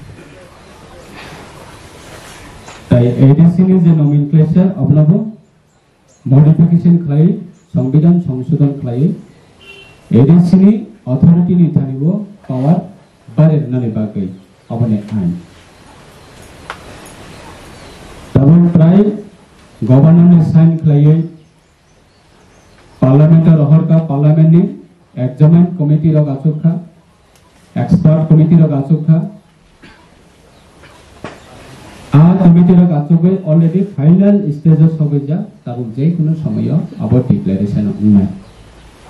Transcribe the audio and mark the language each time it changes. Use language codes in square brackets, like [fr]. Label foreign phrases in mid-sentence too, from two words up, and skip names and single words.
[trp] তাই এডিসি নি যে নমিনক্লেচার অবনব মডিফিকেশন খাই সংবিধান সংশোধন খাই এডিসি নি অথরিটি নি থানিব পাওয়ার বারের নানি বাগৈ অবনে আইন তাবক প্রায় [en] governor sign [trp] खाइए पार्लियामेंट रहरका पार्लियामेंट नि [en] examine committee [trp] रग आसुखा [en] expert committee [trp] रग आसुखा आ कमिटी रग आसुगे [en] already final stage [trp] सबैजा ताबुक जे कुनो समय अब डिक्लेरेशन उन्नाय